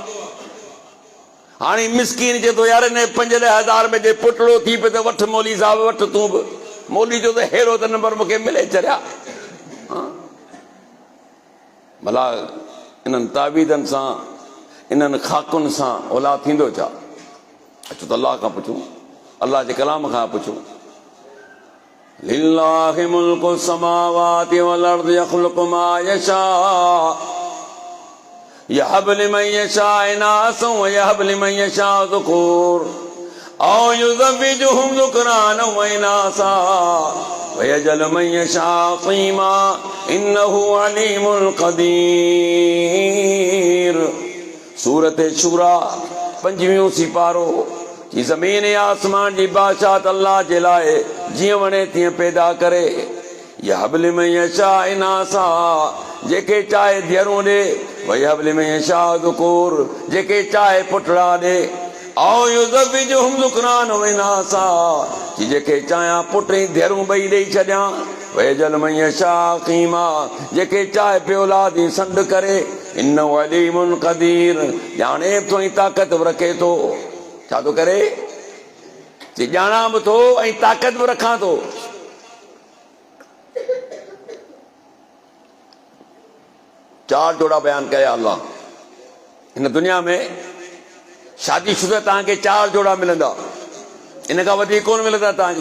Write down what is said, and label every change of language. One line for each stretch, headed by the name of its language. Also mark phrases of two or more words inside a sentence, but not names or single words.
Sindhi: हाणे मिसकीन चए थो यार हिन 5-10 हज़ार में जे पुटड़ो थी पियो त वठि मौली साहिब, वठि तूं बि। मौली जो त हेड़ो त नंबर मूंखे मिले चरिया। भला इन्हनि तावीज़नि सां, इन्हनि खाकुनि सां औलाद थींदो छा? अचो त अल्लाह खां पुछूं, अल्लाह जे कलाम खां पुछूं।
Arabic: لله ملك السماوات والأرض يخلق ما يشاء يهب لمن يشاء إناثا ويهب لمن يشاء الذكور. أو يزوجهم ذكرانا وإناثا ويجعل من يشاء عقيما إنه عليم قدير.
Sindhi: सूरत शूरा 5वीं सिपारो कि ज़मीन या आसमान जी बादशाहत अल्लाह जे लाइ जीअं वणे तीअं पैदा करे।
Arabic: يهب لمن يشاء إناثا
Sindhi: जेके चाहे धीअरूं ॾे,
Arabic: ويهب لمن يشاء الذكور
Sindhi: जेके चाहे पुटड़ा ॾे।
Arabic: أو يزوجهم ذكرانا وإناثا
Sindhi: कि जेके चाहियां पुट ऐं धीअरूं ॿई ॾेई छॾियां।
Arabic: ويجعل من يشاء عقيما
Sindhi: जेके चाहे पियो औलाद ई संड करे।
Arabic: إنه عليم قدير
Sindhi: ॼाणे बि थो ऐं ताक़त बि रखे थो। छा थो करे? चई ॼाणा बि थो ऐं ताक़त बि रखां थो। चार जोड़ा बयान कया अल्लाह। हिन दुनिया में शादीशुदा तव्हांखे 4 जोड़ा मिलंदा, इन खां वधीक कोन मिलंदा तव्हांखे।